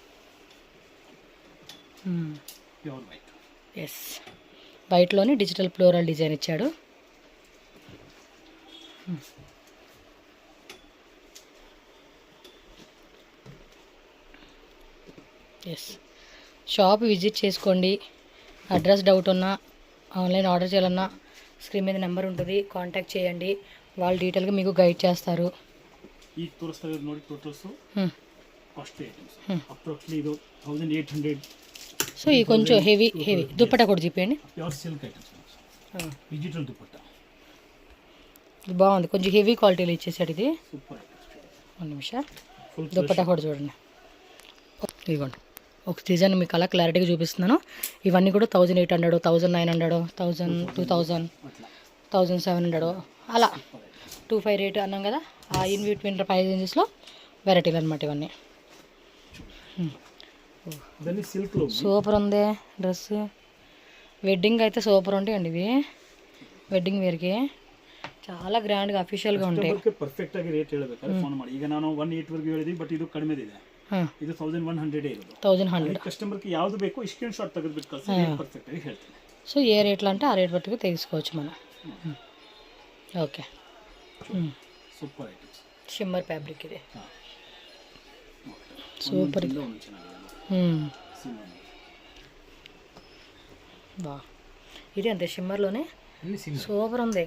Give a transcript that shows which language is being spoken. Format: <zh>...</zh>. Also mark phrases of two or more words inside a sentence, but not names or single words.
<te>ఎస్ వైట్లోని</te> <en>digital floral design</en> <te>ఇచ్చాడు ఎస్ షాప్ విజిట్ చేసుకోండి అడ్రస్ డౌట్ ఉన్నా</te> <en>online order</en> <te>చేయాలన్నా స్క్రీన్ మీద నెంబర్ ఉంటుంది కాంటాక్ట్ చేయండి వాళ్ళు డీటెయిల్గా మీకు గైడ్ చేస్తారు</te> <kn>ಈ ತೋರಿಸ್ತಾ ಇರೋದು ನೋಡಿ</kn> <en>totals costly items approximately</en> <kn>ಇದು 1800</kn> <te>సో ఈ కొంచెం హెవీ దుప్పటా కూడా చూపించండి</te> <en>pure silk items digital దుప్పటా</en> <te>ఇది బాగుంది కొంచెం హెవీ క్వాలిటీలో ఇచ్చేసాడు ఇది</te> <en>super items</en> <te>1 నిమిషం దుప్పటా కూడా చూడండి ఇదిగోండి ఒక డిజైన్ మీకు అలా క్లారిటీగా చూపిస్తున్నాను ఇవన్నీ కూడా 1800 1900 1000 2000 1700 అలా 25 రేట్ అన్నాం కదా ఆ</te> <en>in between price rangesలో</en> <te>వెరైటీలు అనమాట ఇవన్నీ సిల్క్ లో సూపర్ ఉంది డ్రెస్ వెడ్డింగ్ అయితే సూపర్ ఉంటాయండి ఇవి,</te> <en>wedding wearకి</en> <te>చాలా గ్రాండ్గా ಅಫಿಷಿಯಲ್గా ఉంటాయి.</te> <kn>ಪರ್ಫೆಕ್ಟ್ ಆಗಿ ರೇಟ್ ಹೇಳಬೇಕಾದ್ರೆ ಫೋನ್ ಮಾಡಿ. ಈಗ ನಾನು 1.8 ವರೆಗೂ ಹೇಳಿದ್ವಿ, ಬಟ್ ಇದು ಕಡಿಮೆ ಇದೆ, ಇದು 1100 ಇರೋದು. 1100 కస్టమర్కి ಯಾವುದು ಬೇಕು</kn> <en>screen shot</en> <kn>ತೆಗೆದುಬಿಟ್ಟು ಕಳಿಸಿ, ಪರ್ಫೆಕ್ಟ್ ಆಗಿ ಹೇಳ್ತೀನಿ.</kn> <te>సో ఏ రేట్లో అంటే ఆ రేట్ బట్టుకు తీసుకోవచ్చు మనం. ఓకే,</te> <en>super items, shimmer fabric</en> <te>ఇది సూపర్. బా ఇది అంతే షిమ్మర్లోనే సూపర్ ఉంది.</te>